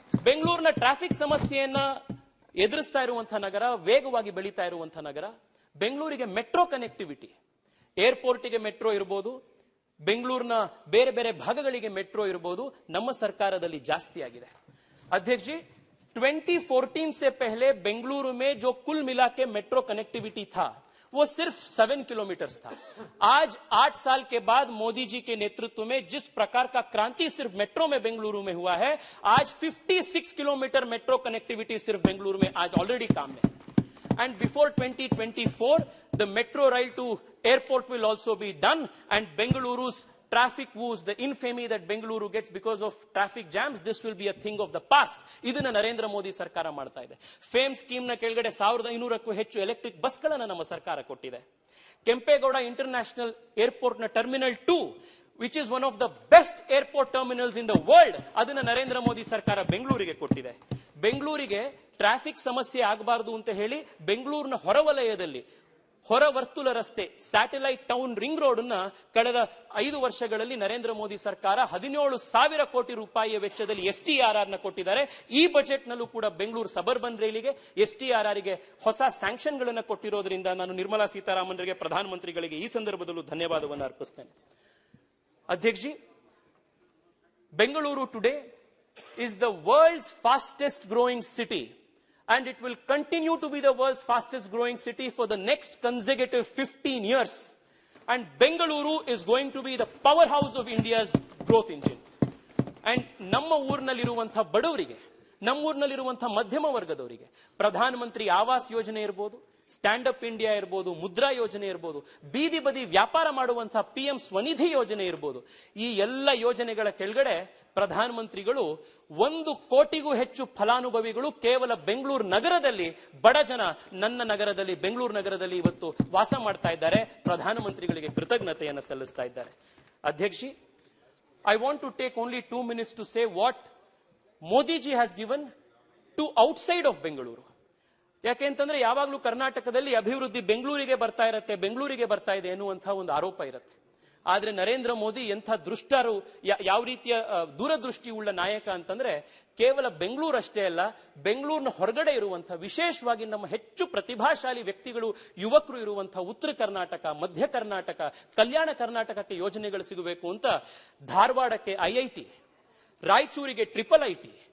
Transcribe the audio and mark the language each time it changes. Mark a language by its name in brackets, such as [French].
[Kannada] ಬೆಂಗಳೂರಿನ ಟ್ರಾಫಿಕ್ ಸಮಸ್ಯೆಯನ್ನ ಎದುರಿಸ್ತಾ ಇರುವಂತಹ ನಗರ, ವೇಗವಾಗಿ ಬೆಳೀತಾ ಇರುವಂತಹ ನಗರ. ಬೆಂಗಳೂರಿಗೆ ಮೆಟ್ರೋ ಕನೆಕ್ಟಿವಿಟಿ, ಏರ್ಪೋರ್ಟ್ಗೆ ಮೆಟ್ರೋ ಇರಬಹುದು, ಬೆಂಗಳೂರಿನ ಬೇರೆ ಬೇರೆ ಭಾಗಗಳಿಗೆ ಮೆಟ್ರೋ ಇರಬಹುದು, ನಮ್ಮ ಸರ್ಕಾರದಲ್ಲಿ ಜಾಸ್ತಿ ಆಗಿದೆ. [Hindi] अध्यक्ष जी, 2014 से पहले बेंगलुरु में जो कुल मिला के मेट्रो कनेक्टिविटी था वो सिर्फ 7 किलोमीटर था. आज 8 साल के बाद मोदी जी के नेतृत्व में जिस प्रकार का क्रांति सिर्फ मेट्रो में बेंगलुरु में हुआ है, आज 56 किलोमीटर मेट्रो कनेक्टिविटी सिर्फ बेंगलुरु में आज ऑलरेडी काम में. [English] And before 2024, the metro rail to airport will also be done, and Bengaluru's traffic woes, the infamy that Bengaluru gets because of traffic jams, this will be a thing of the past. [Kannada] ಇದನ್ನ ನರೇಂದ್ರ ಮೋದಿ ಸರ್ಕಾರ ಮಾಡ್ತಾ ಇದೆ. Fame scheme ನ ಕೆಳಗಡೆ 1500ಕ್ಕೂ ಹೆಚ್ಚು electric ಬಸ್ಗಳನ್ನು ನಮ್ಮ ಸರ್ಕಾರ ಕೊಟ್ಟಿದೆ. ಕೆಂಪೇಗೌಡ ಇಂಟರ್ನ್ಯಾಷನಲ್ ಏರ್ಪೋರ್ಟ್ ನ terminal 2, [English] which is one of the best airport terminals in the world, [Kannada] ಅದನ್ನ ನರೇಂದ್ರ ಮೋದಿ ಸರ್ಕಾರ ಬೆಂಗಳೂರಿಗೆ ಕೊಟ್ಟಿದೆ. ಬೆಂಗಳೂರಿಗೆ ಟ್ರಾಫಿಕ್ ಸಮಸ್ಯೆ ಆಗಬಾರದು ಅಂತ ಹೇಳಿ ಬೆಂಗಳೂರಿನ ಹೊರವಲಯದಲ್ಲಿ ಹೊರವರ್ತುಲ ರಸ್ತೆ, ಸ್ಯಾಟಲೈಟ್ ಟೌನ್ ರಿಂಗ್ ರೋಡ್ ಅನ್ನ ಕಳೆದ 5 ವರ್ಷಗಳಲ್ಲಿ ನರೇಂದ್ರ ಮೋದಿ ಸರ್ಕಾರ 17,000 ಕೋಟಿ ರೂಪಾಯಿಯ ವೆಚ್ಚದಲ್ಲಿ STRR ನ ಕೊಟ್ಟಿದ್ದಾರೆ. ಈ ಬಜೆಟ್ ನಲ್ಲೂ ಕೂಡ ಬೆಂಗಳೂರು ಸಬರ್ಬನ್ ರೈಲಿಗೆ STRR ಗೆ ಹೊಸ ಸ್ಯಾಂಕ್ಷನ್ ಗಳನ್ನು ಕೊಟ್ಟಿರೋದ್ರಿಂದ ನಾನು ನಿರ್ಮಲಾ ಸೀತಾರಾಮನ್ರಿಗೆ, ಪ್ರಧಾನಮಂತ್ರಿಗಳಿಗೆ ಈ ಸಂದರ್ಭದಲ್ಲೂ ಧನ್ಯವಾದವನ್ನು ಅರ್ಪಿಸ್ತೇನೆ. [English] ಅಧ್ಯಕ್ಷ ji, Bengaluru today is the world's fastest growing city, and it will continue to be the world's fastest growing city for the next consecutive 15 years. And Bengaluru is going to be the powerhouse of India's growth engine. [Kannada] And ನಮ್ಮ ಊರಿನಲ್ಲಿರುವಂತಹ ಬಡವರಿಗೆ, ನಮ್ಮ ಊರಿನಲ್ಲಿರುವಂತಹ ಮಧ್ಯಮ ವರ್ಗದವರಿಗೆ ಪ್ರಧಾನ ಮಂತ್ರಿ ಆವಾಸ್ ಯೋಜನೆ ಇರಬಹುದು, stand up India ಇರಬಹುದು, ಮುದ್ರಾ ಯೋಜನೆ ಇರಬಹುದು, ಬೀದಿ ಬದಿ ವ್ಯಾಪಾರ ಮಾಡುವಂತಹ PM ಸ್ವನಿಧಿ ಯೋಜನೆ ಇರಬಹುದು, ಈ ಎಲ್ಲ ಯೋಜನೆಗಳ ಕೆಳಗಡೆ ಪ್ರಧಾನ ಮಂತ್ರಿಗಳು 1 ಕೋಟಿಗೂ ಹೆಚ್ಚು ಫಲಾನುಭವಿಗಳು ಕೇವಲ ಬೆಂಗಳೂರು ನಗರದಲ್ಲಿ, ಬಡ ಜನ ನನ್ನ ನಗರದಲ್ಲಿ, ಬೆಂಗಳೂರು ನಗರದಲ್ಲಿ ಇವತ್ತು ವಾಸ ಮಾಡ್ತಾ ಇದ್ದಾರೆ. ಪ್ರಧಾನಮಂತ್ರಿಗಳಿಗೆ ಕೃತಜ್ಞತೆಯನ್ನು ಸಲ್ಲಿಸ್ತಾ ಇದ್ದಾರೆ. [English] ಅಧ್ಯಕ್ಷ, I want to take only 2 minutes to say what Modi ji has given to outside of Bengaluru. [Kannada] ಯಾಕೆ ಅಂತಂದ್ರೆ ಯಾವಾಗಲೂ ಕರ್ನಾಟಕದಲ್ಲಿ ಅಭಿವೃದ್ಧಿ ಬೆಂಗಳೂರಿಗೆ ಬರ್ತಾ ಇರುತ್ತೆ, ಬೆಂಗಳೂರಿಗೆ ಬರ್ತಾ ಇದೆ ಎನ್ನುವಂತಹ ಒಂದು ಆರೋಪ ಇರುತ್ತೆ. ಆದ್ರೆ ನರೇಂದ್ರ ಮೋದಿ ಎಂಥ ದೃಷ್ಟರು, ಯಾವ ರೀತಿಯ ದೂರದೃಷ್ಟಿ ಉಳ್ಳ ನಾಯಕ ಅಂತಂದ್ರೆ ಕೇವಲ ಬೆಂಗಳೂರು ಅಷ್ಟೇ ಅಲ್ಲ, ಬೆಂಗಳೂರಿನ ಹೊರಗಡೆ ಇರುವಂತಹ, ವಿಶೇಷವಾಗಿ ನಮ್ಮ ಹೆಚ್ಚು ಪ್ರತಿಭಾಶಾಲಿ ವ್ಯಕ್ತಿಗಳು, ಯುವಕರು ಇರುವಂತಹ ಉತ್ತರ ಕರ್ನಾಟಕ, ಮಧ್ಯ ಕರ್ನಾಟಕ, ಕಲ್ಯಾಣ ಕರ್ನಾಟಕಕ್ಕೆ ಯೋಜನೆಗಳು ಸಿಗಬೇಕು ಅಂತ ಧಾರವಾಡಕ್ಕೆ IIT, ರಾಯಚೂರಿಗೆ IIIT,